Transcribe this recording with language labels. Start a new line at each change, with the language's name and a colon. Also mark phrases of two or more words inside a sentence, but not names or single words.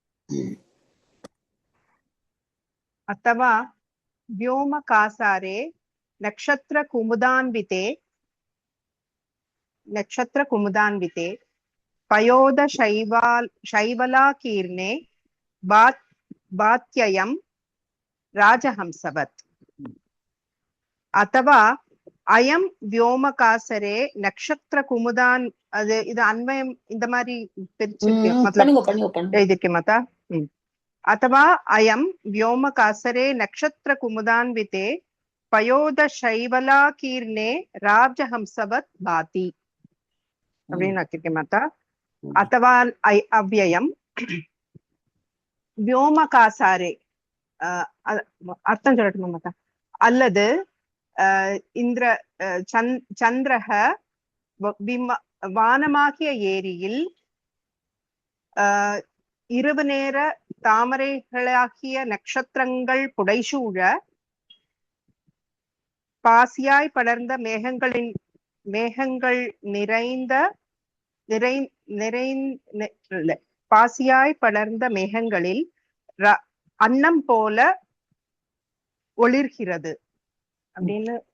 Sanskrit: अथवा व्योमकासारे नक्षत्रकुमुदान्विते पयोदशैवलाकीर्णे बात्ययं राजहंसवत् अथवा अयं व्योमकासरे
Tamil: नक्षत्रकुमुदान् அது இது அன்வயம் இந்த மாதிரி பிரிச்சிருக்கேன்
Sanskrit: मतलब
Tamil: எழுதிருக்கே மாதா
Sanskrit: अथवा अयं व्योमकासरे नक्षत्रकुमुदान्विते पयोदशैवलाकीर्णे राजहंसवत् भाति
Tamil: அப்படின்னு ஆக்கிருக்கேன் மாதா
Sanskrit: अथवा अव्ययं व्योमकासारे
Tamil: அர்த்தம் சொல்லட்டுமா மாதா அல்லது
Sanskrit: इन्द्र चन्द्रः
Tamil: வானமாகிய ஏரியில் இரவு நேர தாமரைகளாகிய நட்சத்திரங்கள் புடைசூழ பாசியாய் படர்ந்த மேகங்கள் பாசியாய் படர்ந்த மேகங்களில் அன்னம் போல ஒளிர்கிறது அப்படின்னு